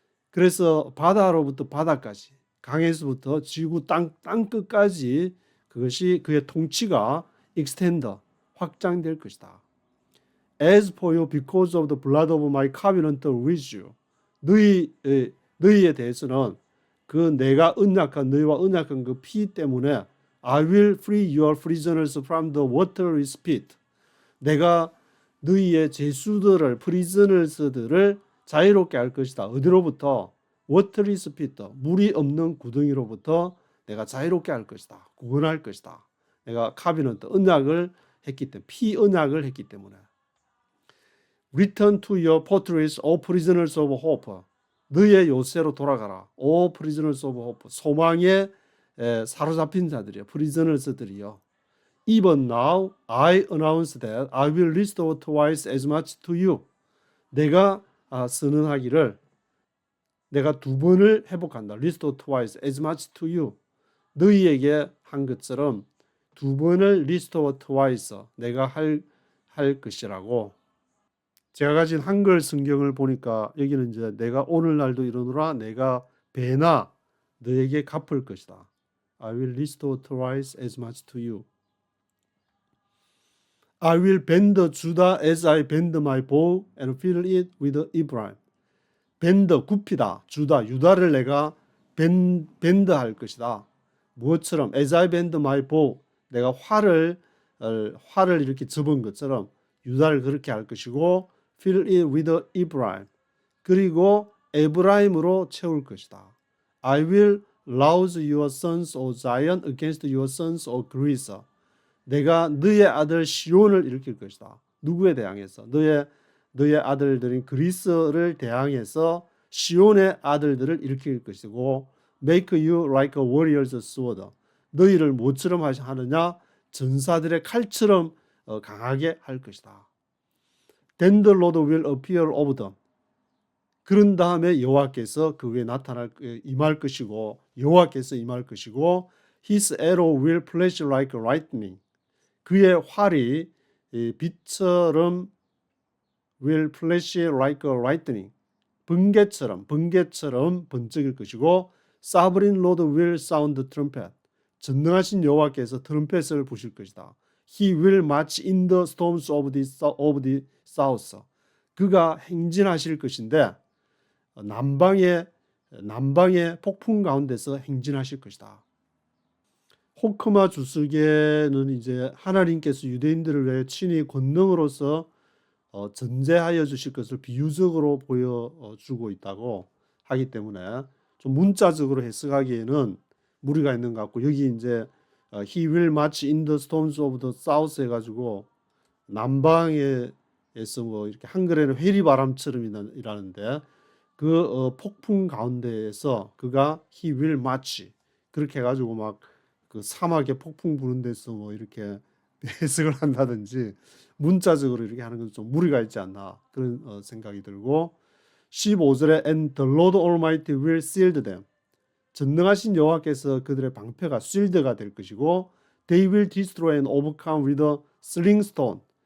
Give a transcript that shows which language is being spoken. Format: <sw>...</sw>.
<ko>그래서 바다로부터 바다까지, 강에서부터 지구 땅 끝까지 그것이 그의 통치가 extend, 확장될 것이다.</ko> <en>As for you, because of the blood of my covenant with you.</en> <ko>너희에 대해서는 그 내가 언약한 너희와 언약한 그 피 때문에</ko> <en>I will free your prisoners from the watery pit.</en> <ko>내가 너희의 죄수들을 prisoners들을 자유롭게 할 것이다. 어디로부터? watery pit, 물이 없는 구덩이로부터 내가 자유롭게 할 것이다. 구원할 것이다. 내가 covenant, 언약을 했기 때문에, 피 언약을 했기 때문에.</ko> <en>Return to your fortress, O prisoners of hope.</en> <ko>너의 요새로 돌아가라.</ko> <en>O prisoners of hope.</en> <ko>소망에 사로잡힌 자들이요. prisoners들이요.</ko> <en>Even now, I announce that I will restore twice as much to you.</en> <ko>내가 선언하기를 내가 두 번을 회복한다.</ko> <en>Restore twice as much to you.</en> <ko>너희에게 한 것처럼 두 번을</ko> <en>restore twice</en> <ko>내가 할 것이라고. 제가 가진 한글 성경을 보니까 여기는 이제 내가 오늘날도 이러노라 내가 배나 너에게 갚을 것이다.</ko> <en>I will restore twice as much to you. I will bend Judah as I bend my bow and fill it with Ephraim.</en> <ko>bend, 굽히다. 유다를 내가 bend 할 것이다. 무엇처럼?</ko> <en>As I bend my bow.</en> <ko>내가 활을 이렇게 접은 것처럼 유다를 그렇게 할 것이고</ko> <en>fill it with Ephraim.</en> <ko>그리고 에브라임으로 채울 것이다.</ko> <en>I will rouse your sons, O Zion, against your sons, O Greece.</en> <ko>내가 너의 아들 시온을 일으킬 것이다. 누구에 대항해서? 너의 아들들인 그리스를 대항해서 시온의 아들들을 일으킬 것이고</ko> <en>make you like a warrior's sword.</en> <ko>너희를 뭐처럼 하느냐? 전사들의 칼처럼 강하게 할 것이다.</ko> <en>Then the Lord will appear over them.</en> <ko>그런 다음에 여호와께서 그 위에 임할 것이고 여호와께서 임할 것이고</ko> <en>His arrow will flash like lightning.</en> <ko>그의 활이 빛처럼</ko> <en>will flash like lightning.</en> <ko>번개처럼 번쩍일 것이고</ko> <en>Sovereign Lord will sound the trumpet.</en> <ko>전능하신 여호와께서 트럼펫을 부실 것이다.</ko> <en>He will march in the storms of the south.</en> <ko>그가 행진하실 것인데 남방의 폭풍 가운데서 행진하실 것이다. 호크마 주석에는 이제 하나님께서 유대인들을 위해 친히 권능으로서 전제하여 주실 것을 비유적으로 보여주고 있다고 하기 때문에 좀 문자적으로 해석하기에는 무리가 있는 것 같고 여기 이제</ko> <en>He will march in the storms of the south</en> <ko>해가지고 남방에서 뭐 이렇게 한글에는 회리바람처럼 이라는데 그 폭풍 가운데에서 그가</ko> <en>He will march</en> <ko>그렇게 해가지고 막 그 사막에 폭풍 부는 데서 뭐 이렇게 해석을 한다든지 문자적으로 이렇게 하는 건 좀 무리가 있지 않나 그런 생각이 들고 15절에</ko> <en>And the Lord Almighty will shield them.</en> <ko>전능하신 여호와께서 그들의 방패가 shield가 될 것이고</ko> <en>They will destroy and overcome with a sling stone.</en>